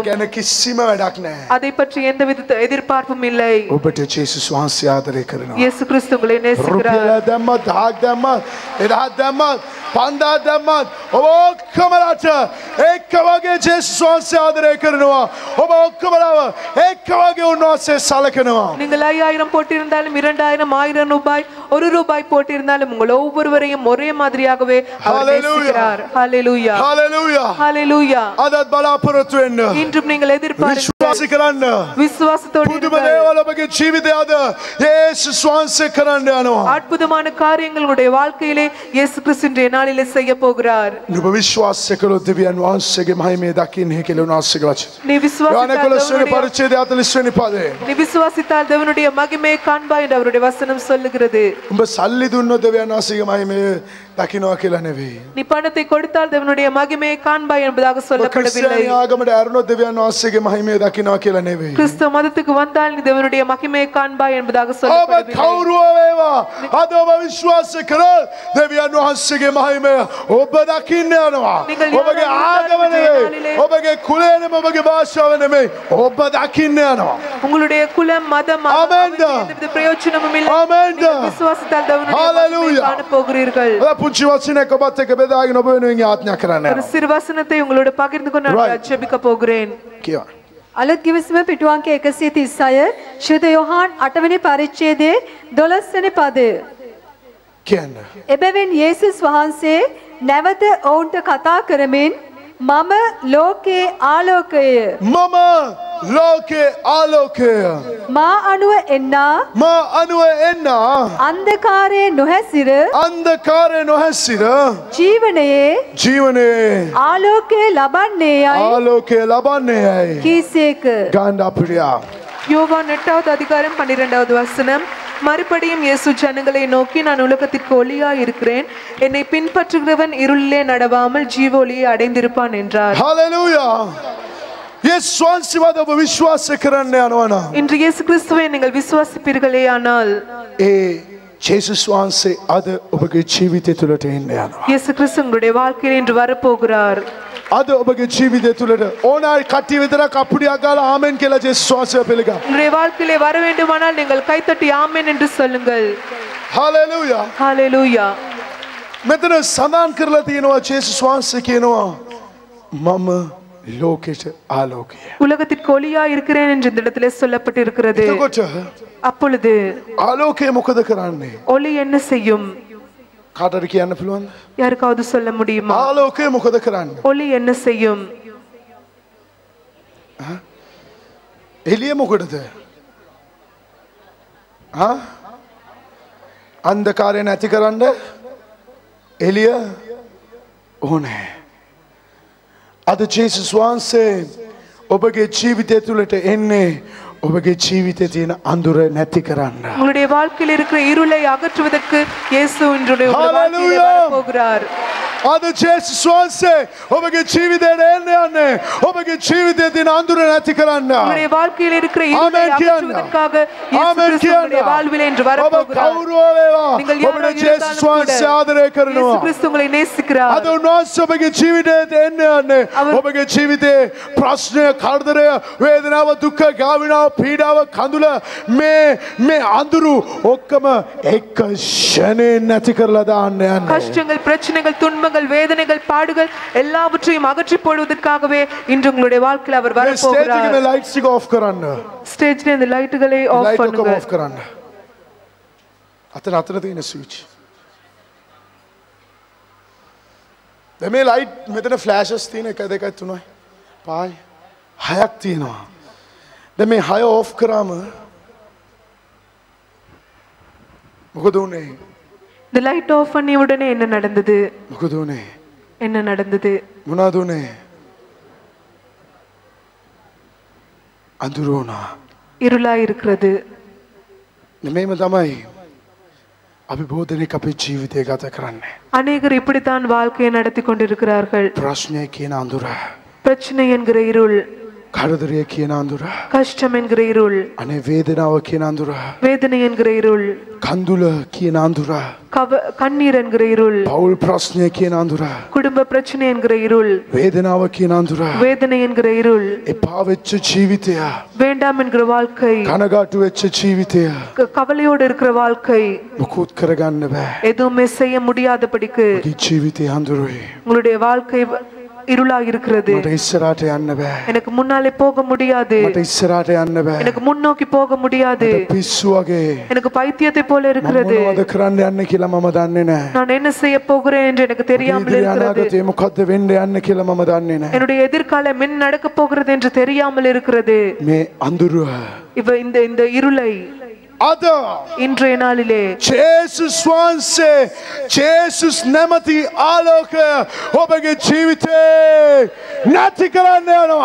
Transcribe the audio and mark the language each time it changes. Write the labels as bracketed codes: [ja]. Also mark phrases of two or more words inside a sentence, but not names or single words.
[si] ගැන කිසිම වැඩක් නැහැ. [ta] அதை பற்றி எந்தவித எதிர்பார்ப்பும் இல்லை. [si] ඔබට ජේසුස් වහන්සේ ආදරය කරනවා. [ta] இயேசு கிறிஸ்து உங்களை நேசிக்கிறார். [si] රුපියල දැම්මත් 1000ක් දැම්මත් 1000ක් දැම්මත් 5000ක් දැම්මත් ඔබ ඔක්කොමලට එක වගේ ජේසුස් වහන්සේ ආදරය කරනවා. ඔබ ඔක්කොමලව එක වගේ උන්වහන්සේ සලකනවා. [ta] நீங்கள் 5000 போட்டிருந்தாலும் 2000 ₹1000 ₹1 போட்டிருந்தாலும் உங்கள் ஒவ்வொருவரையும் ஒரே மாதிரியாகவே அவர் நேசிக்கிறார். ஹalleluya. [si] හalleluya. [ta] ஹalleluya. [si] අදත් බලාපොරොත්තු වෙන්න. [ta] இன்றும் நீங்கள் எதிர்பார்த்து [si] විශ්වාස කරන්න. [ta] விசுவாசத்தோடு [si] පුදුම දේවල් ඔබගේ ජීවිතය අද යේසුස් වහන්සේ කරන්න යනවා. [ta] அற்புதமான காரியங்கள் உங்களுடைய வாழ்க்கையிலே இயேசு கிறிஸ்து இன்றைய நாளிலே செய்ய போகிறார். [si] නුඹ විශ්වාස කළොත් දෙවියන් වහන්සේගේ මහිමය දකින්නේ කියලා උන්වහන්සේ වචන. [ta] நீ விசுவாசித்தால் [si] පරිච්ඡේදය 40 වෙනි පදේ. [ta] நீ விசுவாசித்தால் தேவனுடைய மகிமையை காண்பாய் என்று அவருடைய வசனம் சொல்லுகிறது. [si] උඹ සල්ලි දුන්නොත් දෙවියන් වහන්සේගේ මහිමය දකින්නවා කියලා නෙවෙයි. [ta] நீ பணத்தை கொடுத்தால் தேவனுடைய மகிமையை காண்பாய் என்பதாக சொல்லப்படவில்லை. [si] ක්‍රිස්තියානි ආගමට ඇරුණොත් දෙවියන් වහන්සේගේ මහිමය දකින්නවා කියලා නෙවෙයි. [ta] கிறிஸ்தவ மதத்துக்கு வந்தால் நீ தேவனுடைய மகிமையை காண்பாய் என்பதாக [si] ඔබ [ta] சொல்லப்படவில்லை. [si] කවුරුව වේවා අද ඔබ විශ්වාස කරොත් දෙවියන් වහන්සේගේ මහිමය ඔබ දකින්න යනවා. ඔබගේ ආගම නෙවෙයි. ඔබගේ කුලය නෙවෙයි. ඔබගේ භාෂාව නෙවෙයි. ඔබ දකින්න යනවා. [ta] உங்களுடைய குலம் மதம் எந்தவித பிரயோஜனமும் இல்லை. நீங்கள் விசுவாசித்தால் தேவனுடைய மகிமையை காண போகிறீர்கள். [si] පුංචි වචනයක් ඔබත් එක්ක බෙදාගෙන ඔබ වෙනුවෙන් යාඥා කරන්න [ta] ஒரு சிறு வசனத்தை உங்களோட பகிர்ந்து கொண்டு நான் ஜெபிக்க போகிறேன். [si] කියවා. අලුත් ගිවිසුම පිටුවංක 136 ශ්‍රීද යොහාන් 8 වෙනි පරිච්ඡේදයේ 12 වෙනි පදය. කියන්න. එබැවින් යේසුස් වහන්සේ නැවත ඔවුන්ට කතා කරමින් මම ලෝකේ ආලෝකය. මම ලෝකේ ආලෝකය. මා අනුව එන්නා මා අනුව එන්න අන්ධකාරයේ නොහැසිර අන්ධකාරය නොහැසිර ජීවනයේ ආලෝකය ලබන්නේ යයි ආලෝකය ලබන්නේ යයි කීසේක. ගාන්ඩ අප්‍රියා. [ta] யோவான் 8வது அதிகாரம் 12வது வசனம். மறுபடியும் இயேசு ஜனங்களை நோக்கி நான் உலகத்திற்கு ஒளியாய் இருக்கிறேன். என்னை பின்பற்றுகிறவன் இருளிலே நடவாமல் ஜீவ ஒளியை அடைந்திருப்பான் என்றார். [si] ஹalleluya. இயேசு வහන්සේවද ඔබ විශ්වාස කරන්න යනවා නම් [ta] இன்று இயேசு கிறிஸ்துவை நீங்கள் விசுவாசிப்பீர்களே ஆனால் [si] ඒ ජේසුස් වහන්සේ අද ඔබගේ ජීවිතය තුළට එන්න යනවා. [ta] இயேசு கிறிஸ்து உங்களுடைய வாழ்க்கையில் இன்று வரப்போகிறார். [si] අද ඔබගේ ජීවිතය තුළට ඕනෑ කට්ටිය විතරක් අප්පුඩියක් ගාලා ආමෙන් කියලා ජේසුස් වහන්සේ පිළිගන්න. [ta] உங்களுடைய வாழ்க்கையிலே வர வேண்டுமானால் நீங்கள் கைத்தட்டி ஆமென் என்று சொல்லுங்கள். [si] හලෙලූයා. [ta] ஹalleluya. [si] මෙතන සඳහන් කරලා තියෙනවා ජේසුස් වහන්සේ කියනවා මම ලෝකෙට ආලෝකය. [ta] உலகத்திற்கு ஒளியாய் இருக்கிறேன் என்று இந்த இடத்திலே சொல்லப்பட்டு இருக்கிறது. [si] එතකොට [ta] அப்பொழுது [si] ආලෝකය මොකද කරන්නේ? [ta] ஒளி என்ன செய்யும்? [si] කාටද කියන්න පුළුවන්ද? [ta] யாருக்காவது சொல்ல முடியுமா? [si] ආලෝකය මොකද කරන්නේ? [ta] ஒளி என்ன செய்யும்? [si] එළිය මොකටද? අන්ධකාරය නැති කරන්න එළිය ඕනේ. අද ජේසුස් වහන්සේ ඔබගේ ජීවිතය තුළට එන්නේ ඔබගේ ජීවිතයේ තියෙන අඳුර නැති කරන්න. [ta] உங்களுடைய வாழ்க்கையில் இருக்கிற இருளை அகற்றுவதற்கு இயேசு இன்றைய வாழ்க்கையிலே வரப்போகிறார். [si] අද ජේසුස් වහන්සේ ඔබගේ ජීවිතයට එන්න යන්නේ ඔබගේ ජීවිතයේ තියෙන අඳුර නැති කරන්න. [ta] உங்களுடைய வாழ்க்கையில் இருக்கிற இருளை அகற்றுவதற்காக இயேசு கிறிஸ்து உங்களுடைய வாழ்விலே இன்று வரப்போகிறார். நீங்கள் [si] ඔබට ජේසුස් වහන්සේ ආදරය කරනවා. [ta] இயேசு கிறிஸ்து உங்களை நேசிக்கிறார். [si] අද උන්වහන්සේ ඔබගේ ජීවිතයට එන්න යන්නේ ඔබගේ ජීවිතේ ප්‍රශ්නය, කරදරය, වේදනාව, දුක, ගාවිනාව, පීඩාව, කඳුල මේ අඳුරු ඔක්කොම එක ෂණේ නැති කරලා දාන්න යන්නේ. [ta] கஷ்டங்கள், பிரச்சனைகள், துன்பங்கள், வேதனைகள், பாடுகள் எல்லாவற்றையும் அகற்றி போடுவதற்காகவே இன்று உங்களுடைய வாழ்க்கையில் அவர் வரப்போகிறார். [si] ස්ටේජ් එකේ ලයිට්ස් ටික ඔෆ් කරන්න. [ta] ஸ்டேஜ்ல இந்த லைட்டுகளை ஆஃப் [si] ලයිට් ඔක්කොම [ta] பண்ணுங்க. [si] ඔෆ් කරන්න. අතන තියෙන ස්විච්. දැන් මේ ලයිට් මෙතන ෆ්ලෑෂස් තියෙන 1 2 3 5 6ක් තියෙනවා. දැන් මේ 6 ඔෆ් කරාම මොකද උනේ? [ta] இந்த [en] light off [ta] பண்ணி உடனே என்ன நடந்தது? [si] මොකද උනේ? [ta] என்ன நடந்தது? [si] මොනවද උනේ? අඳුර වුණා. [ta] இருளாய் இருக்கிறது. [si] මේම තමයි අපි බොහෝ අපේ ජීවිතය ගත කරන්නේ. [ta] அநேகர் இப்படித்தான் வாழ்க்கையை நடத்தி கொண்டிருக்கிறார்கள். [si] ප්‍රශ්නය කියන අඳුර, [ta] பிரச்சனை என்கிற இருள், [si] කරදරය කියන අඳුර, [ta] கஷ்டம் என்கிற இருள், [si] අනේ වේදනාව කියන අඳුර, [ta] வேதனை என்கிற இருள், [si] කඳුල කියන අඳුර, [ta] கண்ணீர் என்கிற இருள், [si] පෞල් ප්‍රශ්නය කියන අඳුර, [ta] குடும்ப பிரச்சனை என்கிற இருள், [si] වේදනාව කියන අඳුර, [ta] வேதனை என்கிற இருள், [si] එපා වෙච්ච ජීවිතය, [ta] வேண்டாம் என்கிற வாழ்க்கை, [si] කනගාටු වෙච්ච ජීවිතය [ta] கவலையோடு இருக்கிற வாழ்க்கை, [si] මුකුත් කරගන්න බෑ. [ta] எதுவுமே செய்ய முடியாதபடிக்கு [si] මේ ජීවිතය අඳුරේ. [ta] உங்களுடைய வாழ்க்கை இருளாக இருக்கிறது. [si] මට ඉස්සරහට යන්න බෑ. [ta] எனக்கு முன்னாலே போக முடியாது. [si] මට ඉස්සරහට යන්න බෑ. [ta] எனக்கு முன்னோக்கி போக முடியாது. [si] පිස්සු වගේ. [ta] எனக்கு பைத்தியத்தை போல இருக்கிறது. [si] මොනවද කරන්න යන්නේ කියලා මම දන්නේ නැහැ. [ta] நான் என்ன செய்ய போகிறேன் என்று எனக்கு தெரியாமல் இருக்கிறது. [si] අනාගතේ මොකද්ද වෙන්න යන්නේ කියලා මම දන්නේ නැහැ. [ta] என்னுடைய எதிர்காலம் என்ன நடக்க போகிறது என்று தெரியாமல் இருக்கிறது. [si] මේ අඳුර [ta] இந்த இருளை [si] අද [ta] இன்றைய நாளிலே [si] ජේසුස් වහන්සේ ජේසුස් නැමැති ආලෝකය ඔබගේ ජීවිතේ නැති කරන්න යනවා.